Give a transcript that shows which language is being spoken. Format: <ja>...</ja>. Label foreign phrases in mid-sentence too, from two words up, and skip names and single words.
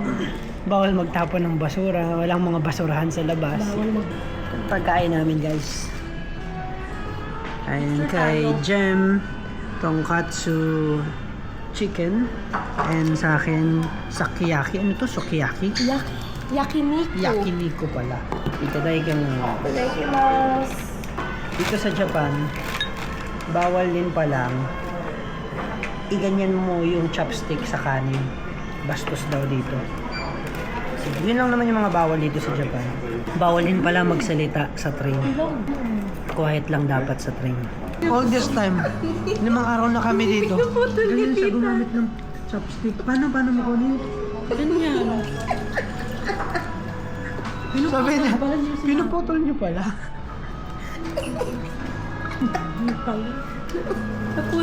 <tl>Bawal magtapon ng basura. Walang mga basurahan sa labas. Bawal mag... Pagkain namin guys. Ayan kay Jem, tonkatsu chicken. And sa akin, sakiyaki. Ano to? Sukiyaki? Yakiniku. Yakiniku pala. Itadakimasu. Itadakimasu. Dito sa Japan, bawal din palang iganyan mo yung chopstick sa kanin. Bastos daw dito. So, yun lang naman yung mga bawal dito sa Japan. Bawal din pala magsalita sa train. Quiet lang dapat sa train.</tl> <en>All this time,</en> <tl>limang araw na kami dito. Ganyan siya gumamit ng chopstick. Paano mo kunin? Ganyan. Sabi niya, pinuputol niyo pala. Naputol niya na.</tl>